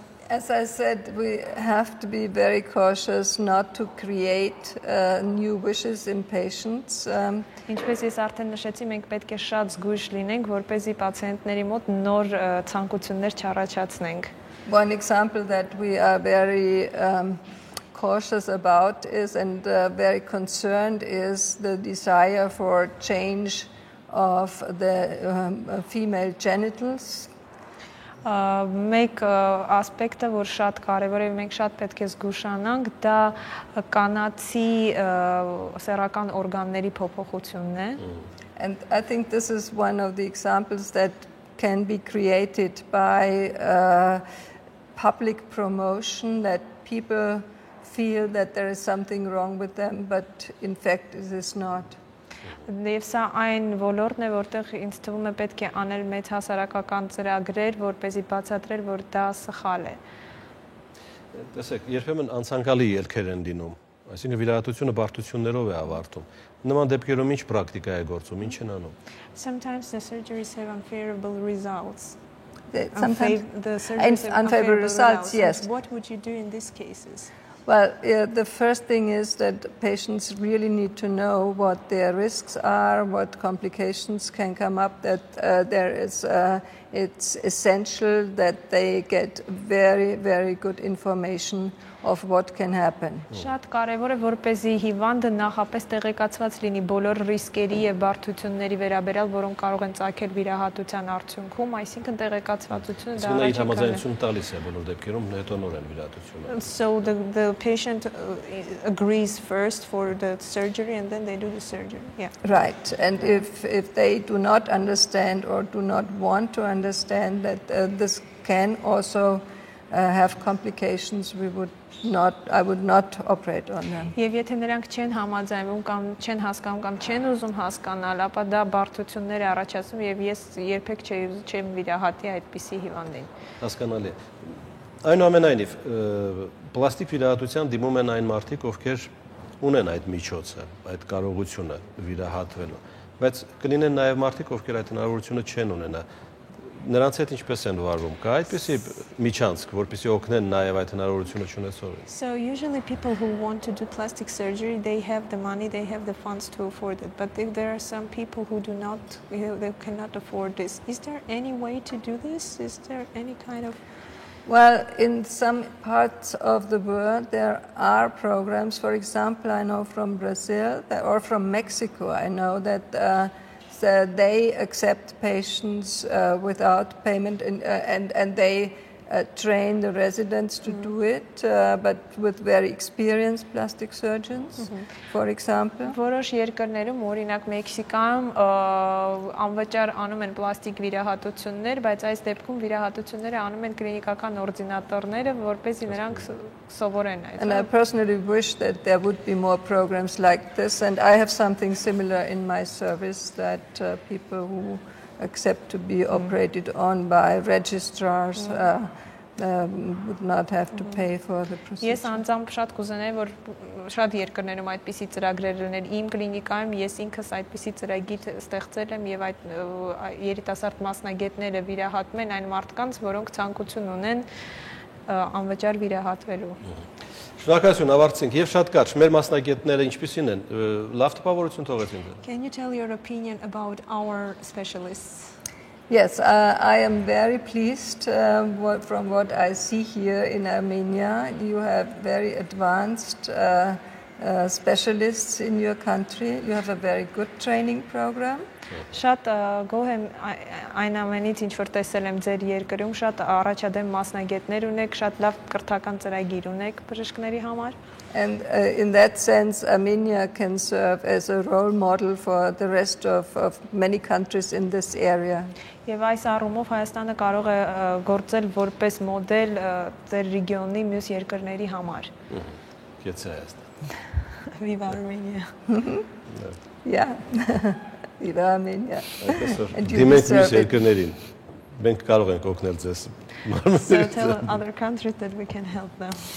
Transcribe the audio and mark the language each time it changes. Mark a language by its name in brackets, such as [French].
[English] As I said, we have to be very cautious not to create new wishes in patients. [Armenian] Ինչպես ես արդեն նշեցի, մենք պետք է շատ զգույշ լինենք, որպեսզի պացիենտների մոտ նոր ցանկություններ չառաջացնենք։ [English] One example that we are very cautious about is and very concerned is the desire for change of the female genitals. [Armenian] Մեկ ասպեկտը, որ շատ կարևոր է, մենք շատ պետք է զգուշանանք, դա կանացի սեռական օրգանների փոփոխությունն է. [English] And I think this is one of the examples that can be created by public promotion, that people feel that there is something wrong with them, but in fact it is not. [Armenian] Եվ սա այն ոլորտն է, որտեղ ինձ թվում է պետք է անել մեծ հասարակական ծրագրեր, որպեսզի բացատրել, որ դա սխալ է։ Տեսեք, երբեմն անցանկալի ելքեր են լինում, այսինքն վիրահատությունը բարդություններով է avարտում։ Նման դեպքերում ինչ պրակտիկա է գործում, ինչ են անում։ [English] Sometimes the surgeries have unfavorable results. Sometimes the surgeries have unfavorable results, yes. What would you do in these cases? Well, the first thing is that patients really need to know what their risks are, what complications can come up, that it's essential that they get very, very good information of what can happen. [Armenian] Շատ կարևոր է, որպեսզի հիվանդը նախապես տեղեկացված լինի բոլոր ռիսկերի եւ բարդությունների վերաբերյալ, որոնք կարող են ծագել վիրահատության արդյունքում, այսինքն տեղեկացվածությունը դա առաջին համաձայնություն տալիս է բոլոր դեպքերում հետո նորեն վիրահատությունը։ [English] So the patient agrees first for the surgery and then they do the surgery. Yeah. Right. And if they do not understand or do not want to understand that this can also have complications, I would not operate on them. [Armenian] Եվ եթե նրանք չեն համաձայնվում կամ չեն հասկանում կամ չեն ուզում հասկանալ, ապա դա բարդություններ է առաջացնում եւ ես երբեք չեմ վիրահատի այդպիսի հիվանդին։ Հասկանալի։ Այնուամենայնիվ, պլաստիկ վիրահատության դիմում են այն մարդիկ, ովքեր ունեն այդ միջոցը, այդ կարողությունը վիրահատվելու, բայց կլինեն նաեւ մարդիկ, ովքեր այդ հնարավորությունը չեն ունենա։ Նրանց հետ ինչպես են վարվում։ Կա այդպիսի միջանցք, որպեսզի օգնեն նաեւ այդ հնարավորությունը չունեցողին։ [English] So usually people who want to do plastic surgery, they have the money, they have the funds to afford it. But if there are some people who do not, they cannot afford this. Is there any way to do this? Is there any kind of... Well, in some parts of the world there are programs. For example, I know from Brazil or from Mexico, I know that they accept patients without payment and they train the residents to do it, but with very experienced plastic surgeons, for example. [Armenian] Որոշ երկրներում, օրինակ Մեքսիկայում անվճար անում են պլաստիկ վիրահատություններ, բայց այս դեպքում վիրահատությունները անում են կլինիկական օրդինատորները, որպեսզի նրանք սովորեն այդ։ [English] And I personally wish that there would be more programs like this, and I have something similar in my service, that people who accept to be operated on by registrars would not have to pay for the procedure. [Armenian] Ես անձամբ շատ կուզենայի, որ շատ երկրներում այդպիսի ծրագրեր լինեն։ Իմ կլինիկայում ես ինքս այդպիսի ծրագիր ստեղծել եմ եւ այդ երիտասարդ մասնագետները վիրահատում են այն մարդկանց, որոնք ցանկություն ունեն անվճար վիրահատվելու։ Շնորհակալություն, ավարտեցինք եւ շատ կարճ մեր մասնագետները ինչպիսին են, լավ տպավորություն թողեցին։ [English] Can you tell your opinion about our specialists? Yes, I am very pleased from what I see here in Armenia. You have very advanced specialists in your country. You have a very good training program. [Armenian] Շատ գոհ եմ այն ամենից, ինչ որ տեսել եմ ձեր երկրում, շատ առաջադեմ մասնագետներ ունեք, շատ լավ կրթական ծրագիր ունեք բժիշկների համար։ [English] And in that sense, Armenia can serve as a role model for the rest of many countries in this area. [Armenian] Եվ այս առումով Հայաստանը կարող է գործել որպես մոդել ձեր ռեգիոնի մյուս երկրների համար։ Գեցե Հայաստան։ [English] Viva Armenia. Yeah. Viva Armenia. [Armenian] Դիմենք մյուս երկրներին։ Մենք կարող ենք օգնել ձեզ։ [English] So tell other countries that we can help them.